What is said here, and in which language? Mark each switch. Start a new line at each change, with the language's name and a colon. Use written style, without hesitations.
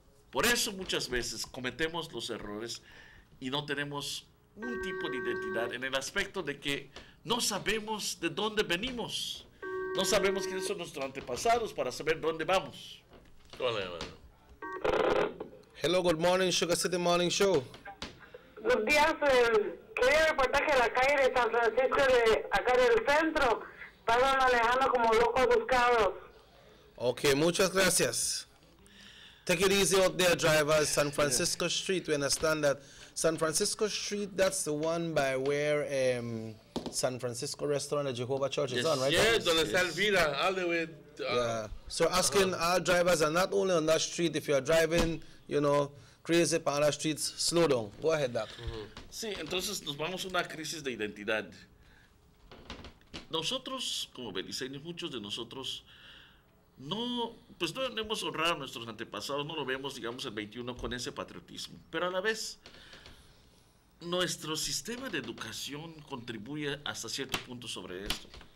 Spanish: Por eso muchas veces cometemos los errores y no tenemos un tipo de identidad en el aspecto de que no sabemos de dónde venimos, no sabemos quiénes son nuestros antepasados para saber dónde vamos.
English: Hello, good morning, Sugar City Morning Show.
Spanish: Buenos días, quería reportar que la calle de San Francisco de acá del centro estaban manejando como locos buscados. Okay, muchas gracias.
English: Take it easy out there, drivers. San Francisco Street, we understand that San Francisco Street, that's the one by where San Francisco Restaurant at Jehovah Church is on, right? Yes,
Spanish: donde está
English: Elvira, all the way. Yeah. So asking our drivers, and not only on that street, if you're driving, you know, crazy on that streets, slow down. Go ahead, Doc.
Spanish: Sí, entonces nos vamos a una crisis de identidad. Nosotros, como beliceños, muchos de nosotros no hemos honrado a nuestros antepasados, no lo vemos, digamos, el 21 con ese patriotismo. Pero a la vez, nuestro sistema de educación contribuye hasta cierto punto sobre esto.